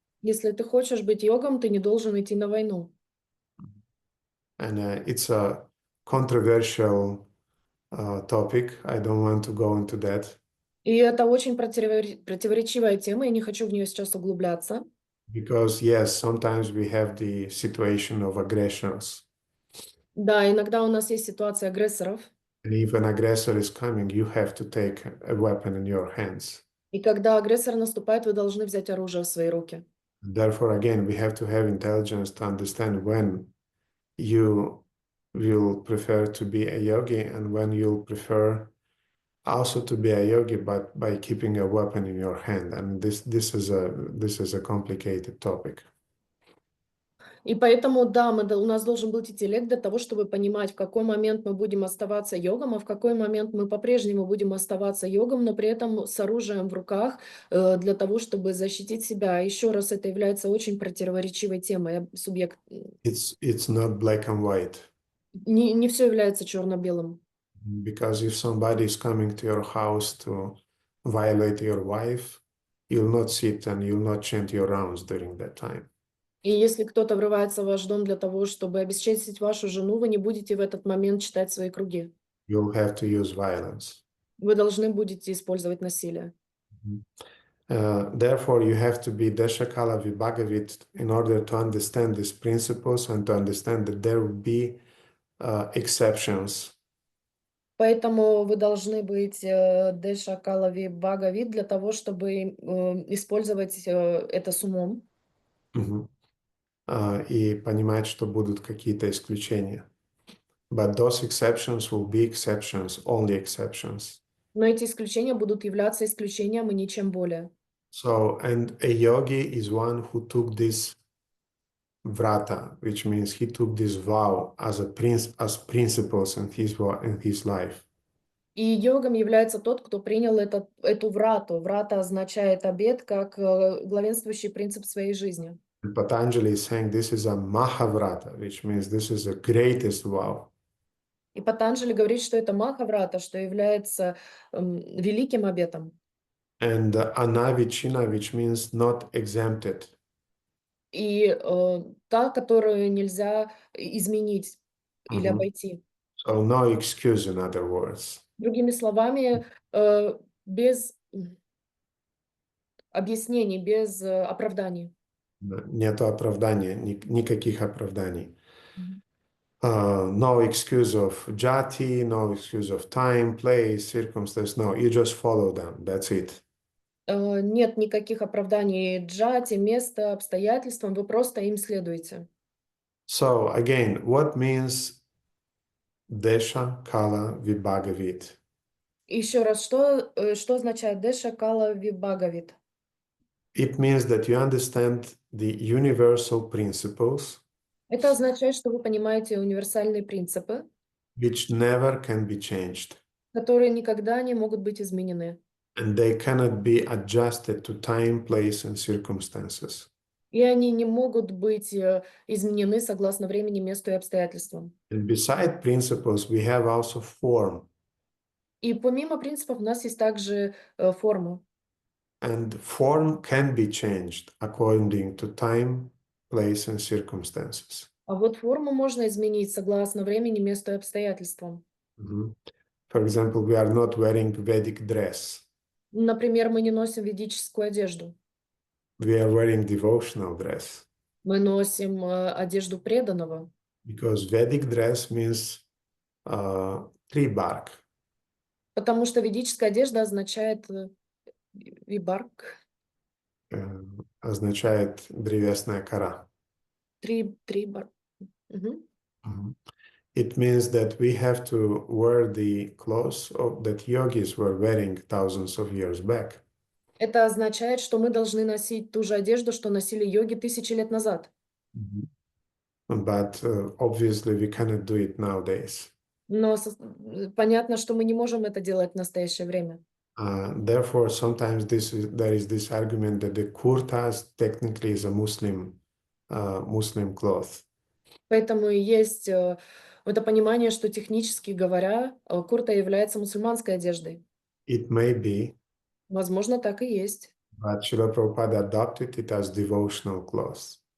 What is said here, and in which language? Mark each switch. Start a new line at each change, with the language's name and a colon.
Russian: Если ты хочешь быть йогом, ты не должен идти на войну.
English: And it's a controversial topic. I don't want to go into that.
Russian: И это очень противоречивая тема, я не хочу в нее сейчас углубляться.
English: Because yes, sometimes we have the situation of aggressions.
Russian: Да, иногда у нас есть ситуация агрессоров.
English: And if an aggressor is coming, you have to take a weapon in your hands.
Russian: И когда агрессор наступает, вы должны взять оружие в свои руки.
English: Therefore, again, we have to have intelligence to understand when you will prefer to be a yogi and when you'll prefer also to be a yogi, but by keeping a weapon in your hand. And this is a complicated topic.
Russian: И поэтому, да, у нас должен быть интеллект для того, чтобы понимать, в какой момент мы будем оставаться йогом, а в какой момент мы по-прежнему будем оставаться йогом, но при этом с оружием в руках для того, чтобы защитить себя. Еще раз, это является очень противоречивой темой. Субъект.
English: It's not black and white.
Russian: Не все является черно-белым.
English: Because if somebody is coming to your house to violate your wife, you'll not sit and you'll not chant your rounds during that time.
Russian: И если кто-то врывается в ваш дом для того, чтобы обесчестить вашу жену, вы не будете в этот момент читать свои круги.
English: You'll have to use violence.
Russian: Вы должны будете использовать насилие.
English: Therefore, you have to be desha-kala-vibhagavit in order to understand these principles and to understand that there will be exceptions.
Russian: Поэтому вы должны быть desha-kala-vibhagavit для того, чтобы использовать это с умом. И понимать, что будут какие-то исключения.
English: But those exceptions will be exceptions, only exceptions.
Russian: Но эти исключения будут являться исключением и ничем более.
English: So, and a yogi is one who took this vrata, which means he took this vow as principles in his life.
Russian: И йогом является тот, кто принял эту врату. Врата означает обет как главенствующий принцип своей жизни.
English: And Patanjali is saying this is a mahavrata, which means this is the greatest vow.
Russian: И Патанджали говорит, что это махаврата, что является великим обетом.
English: And anavichina, which means not exempted.
Russian: И та, которую нельзя изменить или обойти.
English: So no excuse, in other words.
Russian: Другими словами, без объяснений, без оправданий. Нету оправдания, никаких оправданий.
English: No excuse of jati, no excuse of time, place, circumstance. No, you just follow them. That's it.
Russian: Нет никаких оправданий джати, места, обстоятельствам, вы просто им следуете.
English: So again, what means desha-kala-vibhagavit?
Russian: Еще раз, что означает desha-kala-vibhagavit?
English: It means that you understand the universal principles
Russian: Это означает, что вы понимаете универсальные принципы,
English: which never can be changed,
Russian: которые никогда не могут быть изменены.
English: and they cannot be adjusted to time, place, and circumstances.
Russian: И они не могут быть изменены согласно времени, месту и обстоятельствам.
English: And beside principles, we have also form.
Russian: И помимо принципов у нас есть также форма.
English: And form can be changed according to time, place, and circumstances.
Russian: А вот форму можно изменить согласно времени, месту и обстоятельствам. Mhm.
English: For example, we are not wearing Vedic dress.
Russian: Например, мы не носим ведическую одежду.
English: We are wearing devotional dress
Russian: Мы носим одежду преданного,
English: because Vedic dress means tree bark.
Russian: потому что ведическая одежда означает вибарк, Означает древесная кора. трибар. Мгм. Mhm.
English: It means that we have to wear the clothes that yogis were wearing thousands of years back.
Russian: Это означает, что мы должны носить ту же одежду, что носили йоги тысячи лет назад. Mhm.
English: But obviously we cannot do it nowadays.
Russian: Но понятно, что мы не можем это делать в настоящее время.
English: Therefore, sometimes there is this argument that the kurtas technically is a Muslim cloth.
Russian: Поэтому и есть это понимание, что технически говоря, курта является мусульманской одеждой.
English: It may be,
Russian: Возможно, так и есть.
English: but Srila Prabhupada adopted it as devotional cloth.